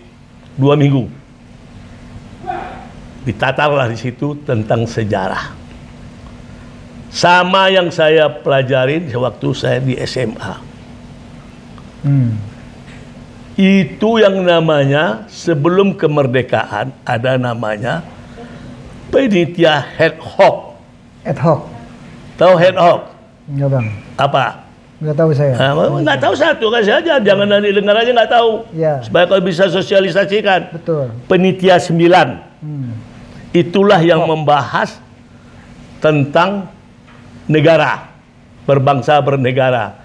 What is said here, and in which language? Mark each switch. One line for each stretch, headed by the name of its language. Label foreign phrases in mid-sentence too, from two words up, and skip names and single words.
Indonesian: 2 minggu ditatarlah di situ tentang sejarah, sama yang saya pelajarin waktu saya di SMA. Itu yang namanya sebelum kemerdekaan ada namanya panitia ad hoc. Ad hoc. Tahu ad hoc? Enggak, Bang. Apa? Nggak tahu saya. Nggak tahu satu kan saja, jangan nanti dengar aja nggak tahu. Ya. Supaya kalau bisa sosialisasikan. Betul. Penitia 9. Itulah yang membahas tentang negara, berbangsa bernegara.